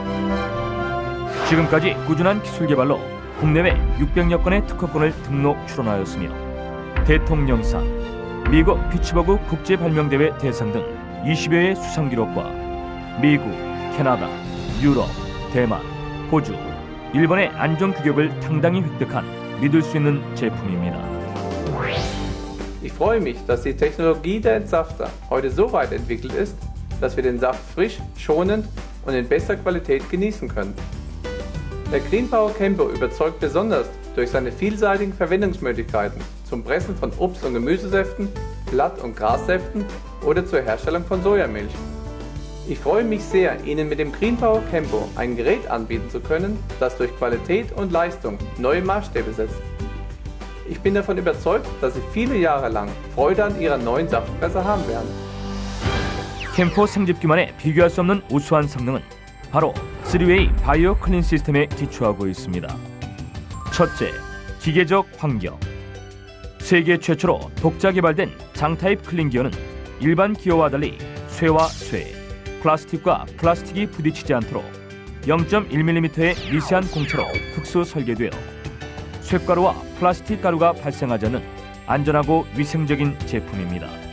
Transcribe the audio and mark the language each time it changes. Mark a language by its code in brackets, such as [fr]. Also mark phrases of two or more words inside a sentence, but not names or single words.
[ko] 지금까지 꾸준한 기술 개발로 국내외 600여 건의 특허권을 등록 출원하였으며 대통령상, 미국 피츠버그 국제발명대회 대상 등 20여의 수상 기록과 미국, 캐나다, 유럽, 대만, 호주, 일본의 안전 규격을 당당히 획득한 믿을 수 있는 제품입니다. [de] Ich freue mich, dass die Technologie der Entsafter heute so weit entwickelt ist, dass wir den Saft frisch, schonend und in bester Qualität genießen können. Der Greenpower Campo überzeugt besonders durch seine vielseitigen Verwendungsmöglichkeiten zum Pressen von Obst- und Gemüsesäften, Blatt- und Grassäften oder zur Herstellung von Sojamilch. Ich freue mich sehr, Ihnen mit dem Greenpower Campo ein Gerät anbieten zu können, das durch Qualität und Leistung neue Maßstäbe setzt. Ich bin davon überzeugt, dass Sie viele Jahre lang Freude an Ihrer neuen Saftpresse haben werden. [ko] 캠포 생즙기만의 비교할 수 없는 우수한 성능은 바로 3웨이 바이오 클린 시스템에 기초하고 있습니다. 첫째, 기계적 환경. 세계 최초로 독자 개발된 장타입 클린 기어는 일반 기어와 달리 쇠와 쇠, 플라스틱과 플라스틱이 부딪히지 않도록 0.1mm의 미세한 공처로 특수 설계되어 쇳가루와 플라스틱 가루가 발생하지 않는 안전하고 위생적인 제품입니다.